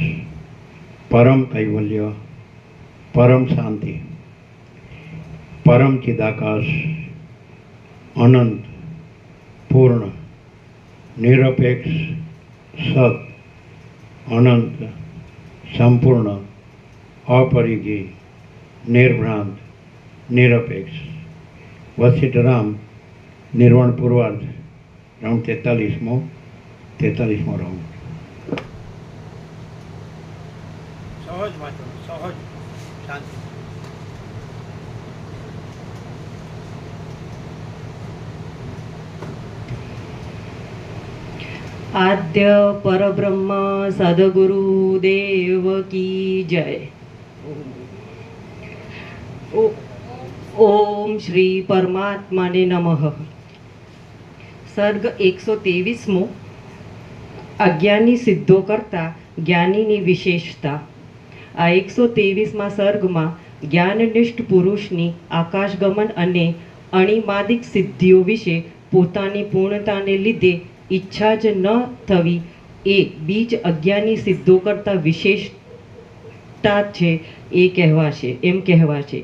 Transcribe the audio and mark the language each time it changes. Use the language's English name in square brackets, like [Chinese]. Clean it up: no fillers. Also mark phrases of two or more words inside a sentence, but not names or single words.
[Gujarati] પરમ કૈવલ્ય પરમ શાંતિ પરમ ચિદાકાશ અનંત પૂર્ણ નિરપેક્ષ સત અનંત સંપૂર્ણ અપરિઘી નિર્ભ્રાંત નિરપેક્ષ વશિષ્ઠરામ નિર્વાણ પૂર્વાર્ધ રાઉંડ 43મો રાઉંડ સહજ વાંચો, સહજ શાંતિ. [Hindi] आद्य परब्रह्म सद्गुरु देव की जय. [Sanskrit] ओम श्री परमात्माने नमः. [Gujarati] સર્ગ 123મો. અજ્ઞાની સિદ્ધો કરતા જ્ઞાનીની વિશેષતા. આ 123મા સર્ગમાં જ્ઞાનનિષ્ઠ પુરુષની આકાશગમન અને અણિમાદિક સિદ્ધિઓ વિશે પોતાની પૂર્ણતાને લીધે ઈચ્છા જ ન થવી એ બીજ અજ્ઞાની સિદ્ધો કરતાં વિશેષતા છે એમ કહેવાશે.